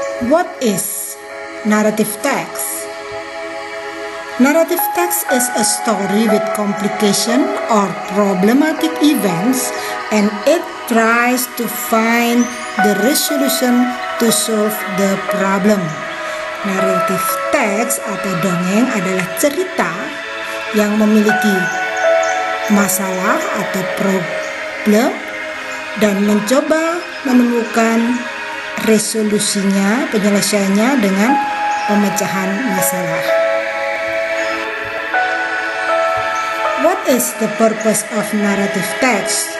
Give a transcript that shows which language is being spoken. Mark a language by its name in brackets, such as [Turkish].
[English] What is narrative text? Narrative text is a story with complication or problematic events, and it tries to find the resolution to solve the problem. [Indonesian] Narrative text atau dongeng adalah cerita yang memiliki masalah atau problem dan mencoba menemukan resolusinya, penyelesaiannya dengan pemecahan masalah. [English] What is the purpose of narrative text?